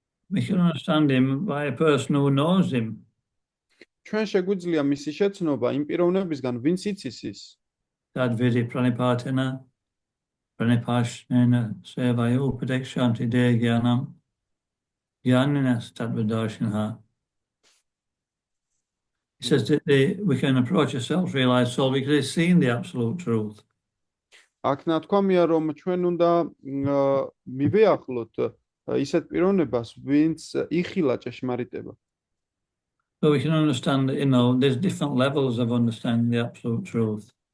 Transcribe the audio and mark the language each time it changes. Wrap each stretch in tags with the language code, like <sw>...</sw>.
<en>We can understand him by a person who knows him.</en> <ka>ჩვენ შეგვიძლია მისი შეცნობა იმ პიროვნებისგან, ვინც იცის ის.</ka> <sa>Tadvidi pranipatena pranipashnena sevaya upadekshanti de gyanam gyaninas tadvidarshanha.</sa> <en>He says that we can approach a self-realized soul because he's seen the absolute truth.</en> <ka>აქ ნათქვამია, რომ ჩვენ უნდა მივეახლოთ ისეთ პიროვნებას, ვინც იხილა ჭეშმარიტება.</ka> <en>So we can understand that, there's different levels of understanding the absolute truth.</en>